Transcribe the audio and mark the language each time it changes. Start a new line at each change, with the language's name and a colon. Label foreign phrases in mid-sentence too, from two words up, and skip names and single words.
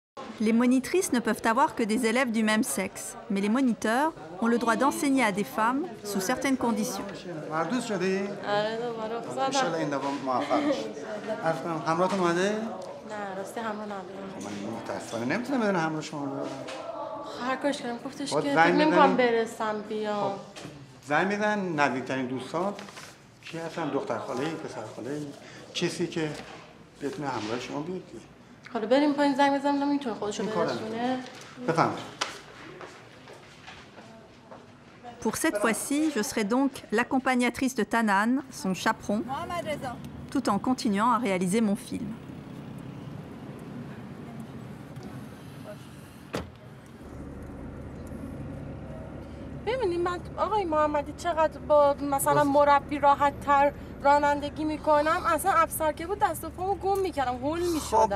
French: Les monitrices ne peuvent avoir que des élèves du même sexe, mais les moniteurs ont le droit d'enseigner à des femmes sous certaines conditions.
Persian: زنگ میزن نزدیکترین دوستان کی هستن؟ دختر خاله ای، پسر خاله ای، کسی که بتونه همراه شما بیاد. حالا بریم پایین زنگ بزنم میتونه خودشو برسونه. بفهمید.
French: Pour cette fois-ci, je serai donc l'accompagnatrice de Tanan, son chaperon, tout en continuant à réaliser mon film.
Persian: ببینید من آقای محمدی چقدر با مثلا مربی راحت تر رانندگی میکنم، اصلا افسر که بود دست و پامو گم میکردم، هول میشدم.